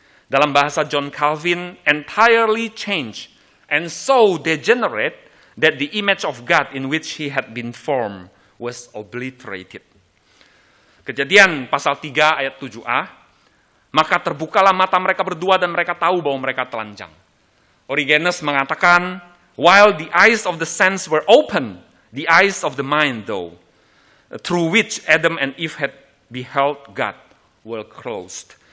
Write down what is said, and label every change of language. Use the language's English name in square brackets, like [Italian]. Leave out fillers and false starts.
[Indonesian] Dalam bahasa [English] John Calvin, entirely changed and so degenerate that the image of God in which he had been formed was obliterated. [Indonesian] Kejadian pasal 3 ayat 7a, maka terbukalah mata mereka berdua dan mereka tahu bahwa mereka telanjang. [English] Origenes [Indonesian] mengatakan, [English] while the eyes of the sense were open, the eyes of the mind though, through which Adam and Eve had beheld God, were closed.